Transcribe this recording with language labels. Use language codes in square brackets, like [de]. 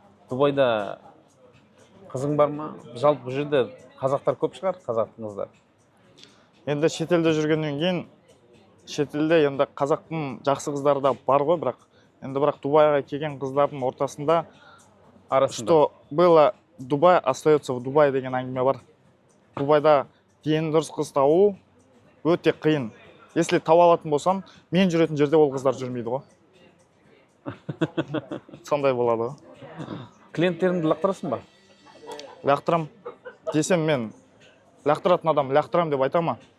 [kk] Дубайда қызың бар ма? Жалпы бұл жерде қазақтар көп шығар, қазақтың қыздар. Енді шетелде жүргеннен кейін шетелде енді қазақтың жақсы қыздары да бар ғой, бірақ Дубайға келген қыздардың ортасында арасында [ru] что было Дубай остается в Дубае [kk] деген әңгіме бар. Дубайда дені дұрыс қыз табу өте қиын. Если таба алатын болсам, мен жүретін жерде ол қыздар жүрмейді ғой. Сондай болады ғой. Клиенттеріңді лақтырасың ба? Лақтырам десем, мен лақтыратын адам лақтырам деп айтама.